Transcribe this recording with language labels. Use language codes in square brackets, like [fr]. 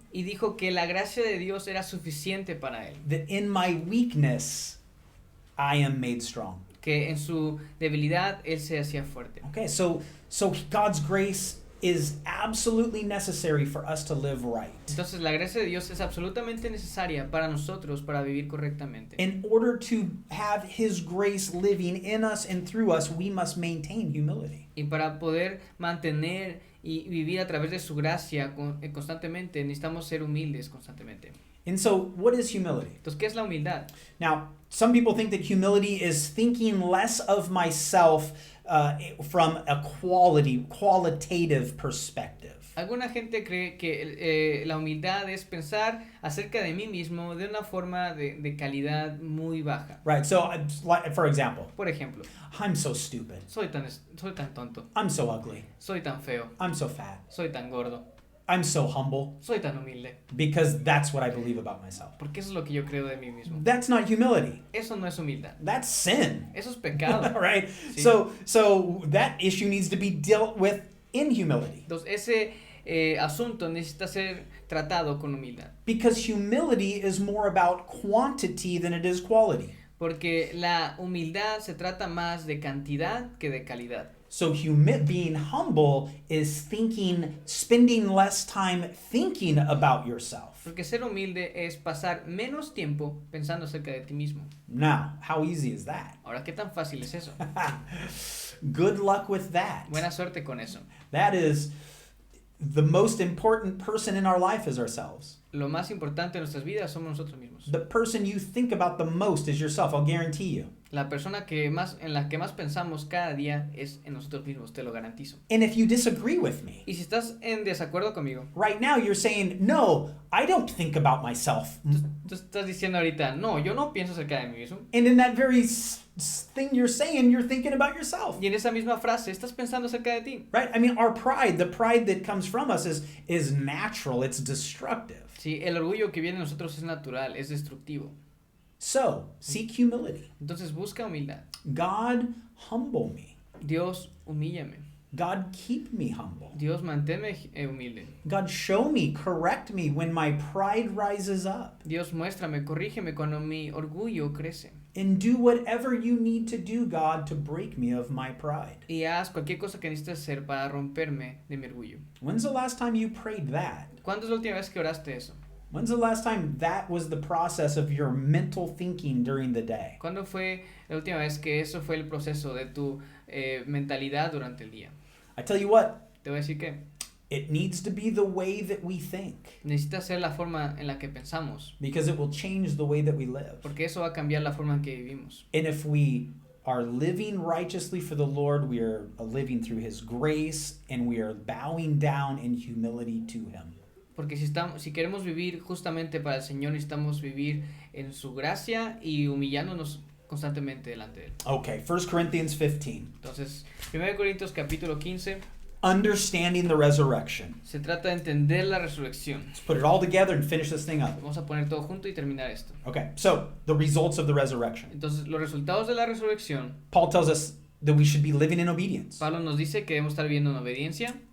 [es] Y dijo que la gracia de Dios era suficiente para él. [en] That in my weakness I am made strong. [es] Que en su debilidad él se hacía fuerte. [en] Okay, so God's grace is absolutely necessary for us to live right. [es] Entonces la gracia de Dios es absolutamente necesaria para nosotros para vivir correctamente. [en] In order to have his grace living in us and through us, we must maintain humility. [es] Y para poder mantener y vivir a través de su gracia constantemente, necesitamos ser humildes constantemente. [en] And so, what is humility? [es] Entonces, ¿qué es la humildad? [en] Now, some people think that humility is thinking less of myself from a qualitative perspective. [es] Alguna gente cree que la humildad es pensar acerca de mí mismo de una forma de calidad muy baja. [en] Right, so for example, [es] Por ejemplo, [en] I'm so stupid. [es] soy tan tonto, [en] I'm so ugly. [es] soy tan feo, [en] I'm so fat. [es] soy tan gordo, [en] I'm so humble, [es] soy tan humilde. [en] because that's what I believe about myself. [es] Porque eso es lo que yo creo de mí mismo. [en] That's not humility. [es] Eso no es humildad. [en] That's sin. [es] Eso es pecado. [en] Right? [es] Sí. [en] So that issue needs to be dealt with in humility. [es] Entonces, ese asunto necesita ser tratado con humildad. [en] Because humility is more about quantity than it is quality. [es] Porque la humildad se trata más de cantidad que de calidad. [en] So being humble is spending less time thinking about yourself. [es] Porque ser humilde es pasar menos tiempo pensando acerca de ti mismo. [en] Now, how easy is that? [es] Ahora, ¿qué tan fácil es eso? [en] Good luck with that. [es] Buena suerte con eso. [en] That is the most important person in our life is ourselves. [es] Lo más importante en nuestras vidas somos nosotros mismos. [en] The person you think about the most is yourself, I'll guarantee you. [es] La persona en la que más pensamos cada día es en nosotros mismos, te lo garantizo. [en] And if you disagree with me, [es] Y si estás en desacuerdo conmigo, [en] right now you're saying, no, I don't think about myself. [es] tú estás diciendo ahorita, no, yo no pienso acerca de mí mismo. [en] And in that very thing you're saying, you're thinking about yourself. [es] Y en esa misma frase estás pensando acerca de ti. [en] Right? I mean, our pride, the pride that comes from us is natural, it's destructive. [es] Sí, el orgullo que viene de nosotros es natural, es destructivo. [en] So, seek humility. [es] Entonces busca humildad. [en] God, humble me. [es] Dios, humíllame. [en] God, keep me humble. [es] Dios, manténme humilde. [en] God, show me, correct me when my pride rises up. [es] Dios, muéstrame, corrígeme cuando mi orgullo crece. [en] And do whatever you need to do, God, to break me of my pride. [es] Y haz cualquier cosa que necesites hacer para romperme de mi orgullo. [en] When's the last time you prayed that? [es] ¿Cuándo es la última vez que oraste eso? [en] When's the last time that was the process of your mental thinking during the day? [es] ¿Cuándo fue la última vez que eso fue el proceso de tu mentalidad durante el día? [en] I tell you what, [es] Te voy a decir que [en] it needs to be the way that we think, [es] necesita ser la forma en la que pensamos, [en] because it will change the way that we live. [es] porque eso va a cambiar la forma en que vivimos. [en] And if we are living righteously for the Lord, we are living through His grace, and we are bowing down in humility to Him. [es] Porque si queremos vivir justamente para el Señor, necesitamos vivir en su gracia y humillándonos constantemente delante de Él. [en] Okay, 1 Corinthians 15. [es] Entonces, 1 Corintios capítulo 15, [en] Understanding the resurrection. [es] se trata de entender la resurrección. [en] Let's put it all together and finish this thing up. [es] Vamos a poner todo junto y terminar esto. [en] Okay, so the results of the resurrection. [es] Entonces, los resultados de la resurrección, [en] Paul tells us that we should be living in obedience [es] Pablo nos dice que debemos estar viviendo en obediencia